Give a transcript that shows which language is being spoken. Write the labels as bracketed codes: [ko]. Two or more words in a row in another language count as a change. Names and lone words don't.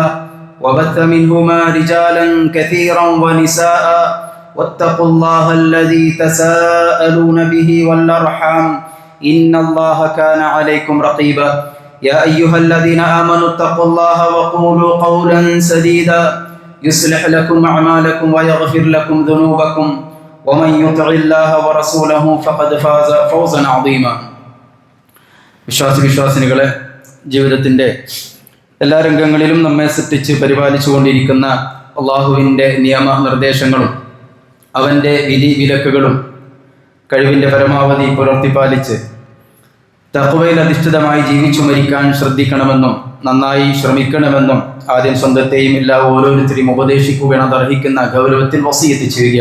[ar] وبث منهما رجالا كثيرا ونساء واتقوا الله الذي تساءلون به والأرحام إن الله كان عليكم رقيبا يا أيها الذين آمنوا اتقوا الله وقولوا قولا سديدا يصلح لكم أعمالكم ويغفر لكم ذنوبكم ومن يطع الله ورسوله فقد فاز فوزا عظيما [ml] വിശ്വാസിനികളെ, ജീവിതത്തിൻ്റെ എല്ലാ രംഗങ്ങളിലും നമ്മെ സൃഷ്ടിച്ച് പരിപാലിച്ചുകൊണ്ടിരിക്കുന്ന അള്ളാഹുവിൻ്റെ നിയമനിർദ്ദേശങ്ങളും അവൻ്റെ വിധി വിലക്കുകളും കഴിവിൻ്റെ പരമാവധി പുലർത്തിപ്പാലിച്ച് തഖ്വയിൽ അധിഷ്ഠിതമായി ജീവിച്ചു മരിക്കാൻ ശ്രദ്ധിക്കണമെന്നും നന്നായി ശ്രമിക്കണമെന്നും ആദ്യം സ്വന്തത്തെയും എല്ലാ ഓരോരുത്തരെയും ഉപദേശിക്കുകയാണ് അർഹിക്കുന്ന ഗൗരവത്തിൽ വസിയത്ത് ചെയ്യുക.